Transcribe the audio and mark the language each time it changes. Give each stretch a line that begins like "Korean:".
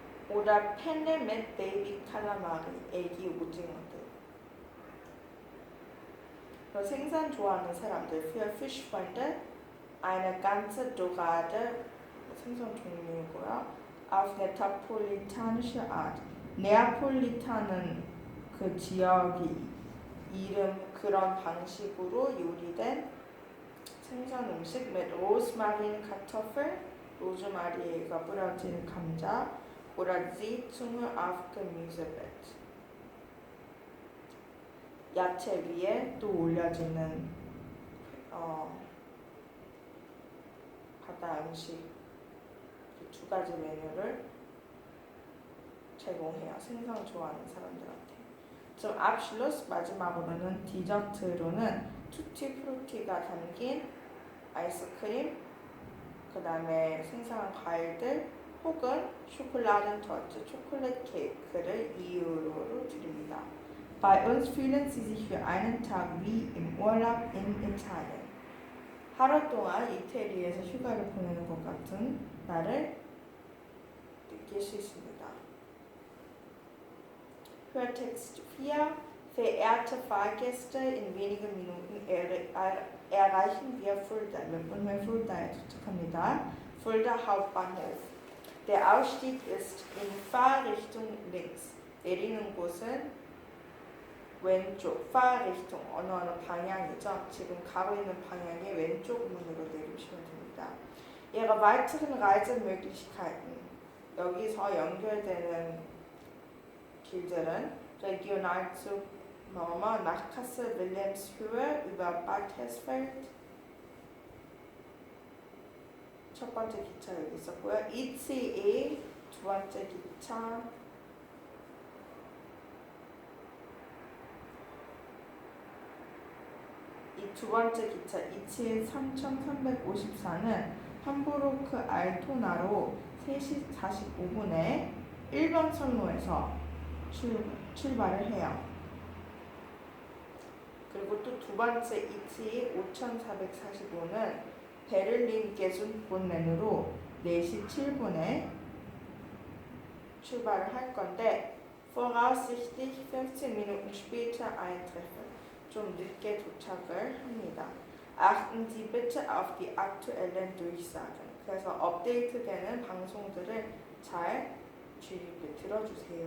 German: Oder Penne mit Baby Calamari,
Korean: 애기 오징어들. 생선 좋아하는 사람들,
German: für Fischfreunde eine ganze Dorade,
Korean: 생선 종류이고요.
German: auf neapolitanische Art.
Korean: 네아폴리타는 그 지역이 이름 그런 방식으로 요리된 생선 음식
German: mit Rosmarin Kartoffel,
Korean: 로즈마리가 뿌려진 감자,
German: oder Seezunge auf Gemüsebrett.
Korean: 야채 위에 또 올려지는 바다 음식 두 가지 메뉴를 제공해요. 생선 좋아하는 사람들한테. 좀 Abschluss 마지막으로는 디저트로는 투티프루티가 담긴 아이스크림, 그 다음에 생선한 과일들 혹은 Schokoladentorte, 초콜릿 케이크를 2유로로 드립니다.
German: Bei uns fühlen Sie sich für einen Tag wie im Urlaub in Italien.
Korean: 하루 동안 이태리에서 휴가를 보내는 것 같은 날을 느낄 수 있습니다.
German: Hörtext 4. Verehrte Fahrgäste, in wenigen Minuten erreichen wir Fulda.
Korean: 몇 분 후에 Fulda에 도착합니다.
German: Fulda Hauptbahnhof. Der Ausstieg ist in Fahrrichtung links.
Korean: 내리는 곳은 왼쪽. Fahrrichtung, 어느 방향이죠. 지금 가고 있는 방향의 왼쪽 문으로 내리시면 됩니다.
German: Ihre weiteren Reisemöglichkeiten.
Korean: 여기서 연결되는 길들은
German: Regionalzug nach Kassel, Wilhelmshöhe über Bad Hersfeld.
Korean: 첫 번째 기차 여기 있었고요. ECE 두 번째 기차. 이 두 번째 기차 ECE 3354는 함부르크 알토나로 3시 45분에 1번 선로에서 출발을 해요. 그리고 또 두 번째 ET 5445는 베를린 게순본넨으로 4시 7분에 출발을 할 건데
German: voraussichtlich 15 Minuten später eintreffen.
Korean: 좀 늦게 도착을 합니다.
German: Achten Sie bitte auf die aktuellen Durchsagen.
Korean: 그래서 업데이트되는 방송들을 잘 주의 깊게 들어주세요.